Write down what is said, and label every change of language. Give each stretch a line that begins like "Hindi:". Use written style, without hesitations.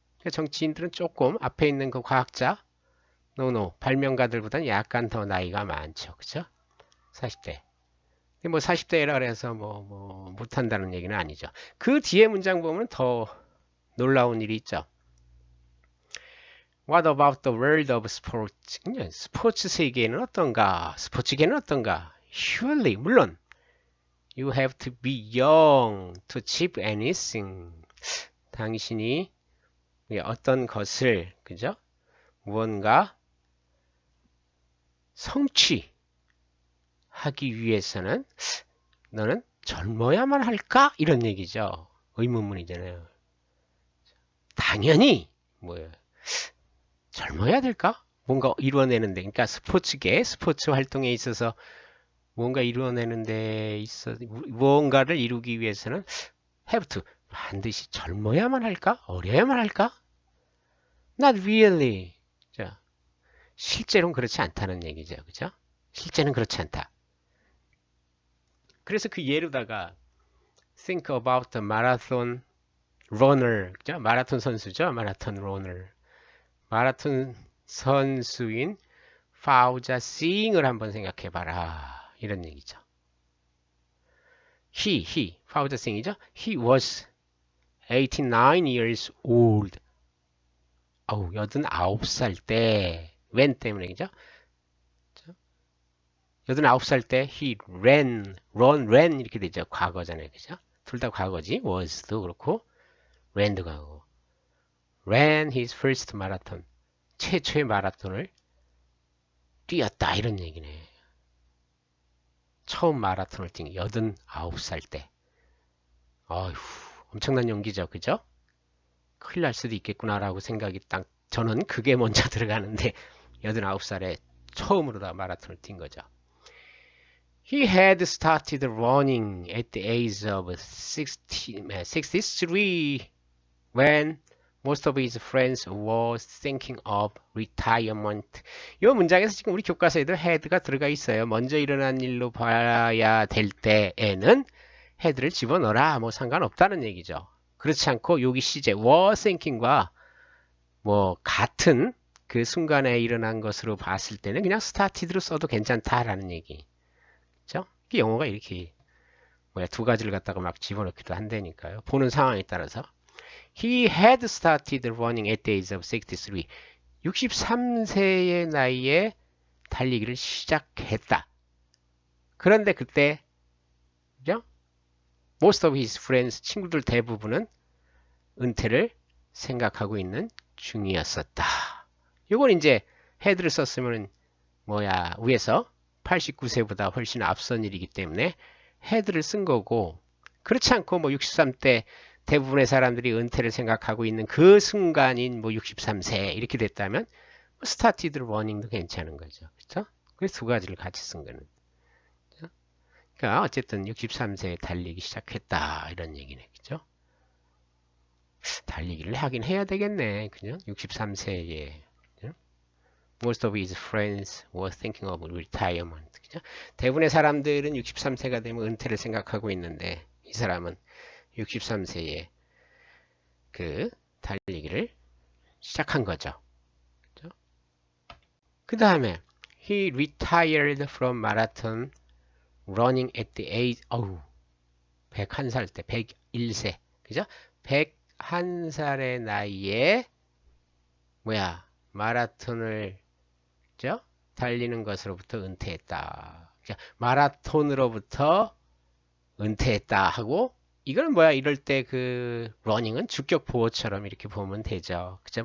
Korean: 정치인들은 조금 앞에 있는 그 과학자, 발명가들보다는 약간 더 나이가 많죠. 그죠? 40대. 뭐 40대라 그래서 뭐 못한다는 얘기는 아니죠. 그 뒤에 문장 보면 더 놀라운 일이 있죠.
English: What about the world of sports?
Korean: 스포츠 세계는 어떤가? 스포츠계는 어떤가?
English: Surely,
Korean: 물론
English: You have to be young to achieve anything.
Korean: 당신이 어떤 것을, 그죠? 무언가 성취하기 위해서는 너는 젊어야만 할까? 이런 얘기죠. 의문문이잖아요. 당연히 뭐예요? 젊어야 될까? 뭔가 이루어내는데, 그러니까 스포츠계, 스포츠 활동에 있어서 뭔가 이루어내는데 무언가를 이루기 위해서는 have to 반드시 젊어야만 할까? 어려야만 할까?
English: Not really.
Korean: 자, 실제로는 그렇지 않다는 얘기죠. 그죠? 실제는 그렇지 않다. 그래서 그 예로다가
English: think about the marathon runner.
Korean: 그죠? 마라톤 선수죠. 마라톤 runner. 마라톤 선수인 파우자 싱을 한번 생각해 봐라. 이런 얘기죠.
English: 파우자 싱이죠. He was 89 years old.
Korean: 89살 때, when 때문에, 그죠? 89살 때,
English: he ran,
Korean: 이렇게 되죠. 과거잖아요. 그죠? 둘 다 과거지. was도 그렇고, ran도 과거.
English: ran his first marathon.
Korean: 최초의 마라톤을 뛰었다. 이런 얘기네. 처음 마라톤을 뛴 89살 때. 어휴, 엄청난 용기죠. 그죠? 큰일 날 수도 있겠구나라고 생각이 딱 저는 그게 먼저 들어가는데 89살에 처음으로 다 마라톤을 뛴 거죠.
English: He had started running at the age of 63 when most of his friends were thinking of retirement.
Korean: 이 문장에서 지금 우리 교과서에도 had가 들어가 있어요. 먼저 일어난 일로 봐야 될 때에는 had를 집어넣어라. 뭐 상관없다는 얘기죠. 그렇지 않고 여기 시제 were thinking과 뭐 같은 그 순간에 일어난 것으로 봤을 때는 그냥 started로 써도 괜찮다라는 얘기. 그죠? 영어가 이렇게 두 가지를 갖다가 막 집어넣기도 한다니까요. 보는 상황에 따라서.
English: He had started running at the age of 63.
Korean: 63세의 나이에 달리기를 시작했다. 그런데 그때 그죠?
English: Most of his friends,
Korean: 친구들 대부분은 은퇴를 생각하고 있는 중이었었다. 이건 이제 had를 썼으면 위에서 89세보다 훨씬 앞선 일이기 때문에 had를 쓴 거고, 그렇지 않고 63대 대부분의 사람들이 은퇴를 생각하고 있는 그 순간인 63세 이렇게 됐다면 started running도 괜찮은 거죠. 그렇죠? 그래서 두 가지를 같이 쓴 거는. 그러니까 어쨌든 63세에 달리기 시작했다 이런 얘기네. 그죠? 달리기를 하긴 해야 되겠네. 그죠? 63세에. 그죠?
English: Most of his friends were thinking of retirement.
Korean: 그죠? 대부분의 사람들은 63세가 되면 은퇴를 생각하고 있는데 이 사람은 63세에 그 달리기를 시작한 거죠. 그 다음에
English: he retired from marathon running at the age
Korean: 101살 때 101세 그죠? 101살의 나이에 마라톤을 그죠? 달리는 것으로부터 은퇴했다. 마라톤으로부터 은퇴했다 하고 이건 이럴 때 그 러닝은 주격 보호처럼 이렇게 보면 되죠. 그죠?